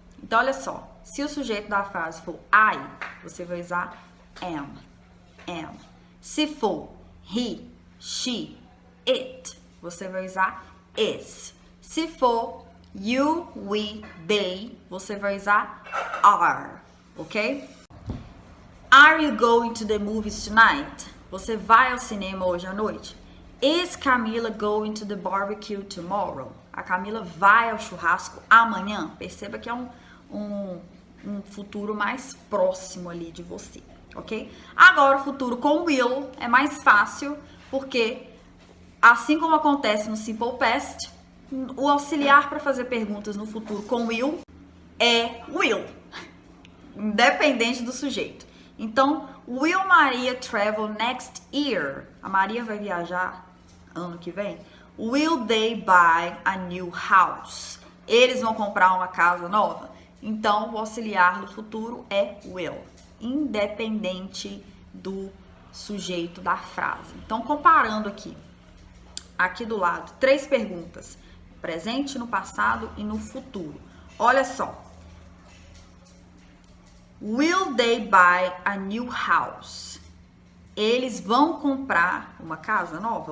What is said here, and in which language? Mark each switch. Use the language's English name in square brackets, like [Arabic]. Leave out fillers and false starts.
[Portuguese] Então, olha só, se o sujeito da frase for I, você vai usar am. Se for he, she, it, você vai usar is. Se for you, we, they, você vai usar are, ok? [English] Are you going to the movies tonight? [Portuguese] Você vai ao cinema hoje à noite? [English] Is Camila going to the barbecue tomorrow? [Portuguese] A Camila vai ao churrasco amanhã? Perceba que é um futuro mais próximo ali de você, ok? Agora, o futuro com will é mais fácil, porque assim como acontece no simple past, o auxiliar para fazer perguntas no futuro com will é will, independente do sujeito. [English] Então, will Maria travel next year? [Portuguese] A Maria vai viajar ano que vem? [English] Will they buy a new house? [Portuguese] Eles vão comprar uma casa nova? Então, o auxiliar do futuro é will, independente do sujeito da frase. Então, comparando aqui do lado, 3 perguntas: presente, no passado e no futuro. Olha só. [English] Will they buy a new house? [Portuguese] Eles vão comprar uma casa nova?